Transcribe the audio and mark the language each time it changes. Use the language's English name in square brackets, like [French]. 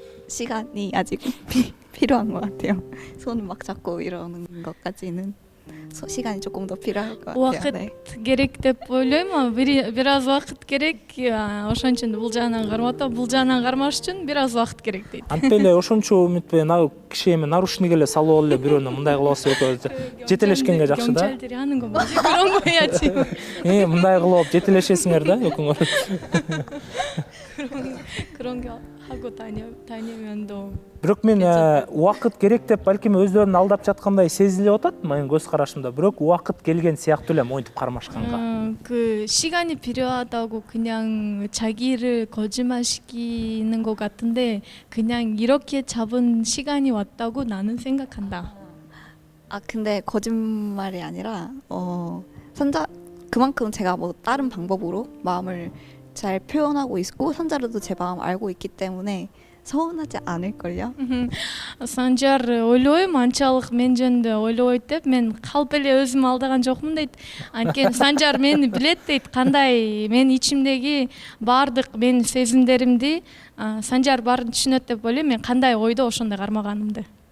[Korean] 시간이 아직 필요한 것 같아요. 손을 막 잡고 이러는 것까지는. 시간이 조금 더 필요할 것 같아요. [Kyrgyz] Уақыт [Korean] 네. [Kyrgyz] керек деп ойлойм. Бир аз убакыт керек. Ошон үчүн бул жагынан кармап атам. Бул жагынан кармаш үчүн бир аз убакыт керек дейт. Антип эле ошончо үмүт менен киши эми нарушник эле салып алып эле бирөөнө мындай кылып алса экөөбүз жетелешкенге жакшы да. [Korean] 경찰들이 하는 거 뭐지? 그런 거 해야지. [Kyrgyz] Мындай кылып алып жетелешесиңер да экөөңөр. [Korean] 그런 거 하고 다니면 더 [Kyrgyz] Бирок мен убакыт керек деп балким өздөрүн алдап жаткандай сезилип атат менин көз карашымда. Бирок убакыт келген сыяктуу эле моинтип кармашканга. [Korean] 그 시간이 필요하다고 그냥 자기를 거짓말시키는 것 같은데 그냥 이렇게 잡은 시간이 왔다고 나는 생각한다. 근데 거짓말이 아니라 선자 그만큼 제가 뭐 다른 방법으로 마음을 잘 표현하고 있고 선자르도 제 마음 알고 있기 때문에 서운하지 않을걸요? [Kyrgyz] Санжар ойлойм, анчалык мен жөнүндө ойлобойт деп мен калп эле өзүм алдаган жокмун дейт. Анткени Санжар мени билет дейт, кандай мен ичимдеги баардык менин сезимдеримди Санжар баарын түшүнөт деп ойлойм. Мен кандай ойдо ошондой кармаганымды.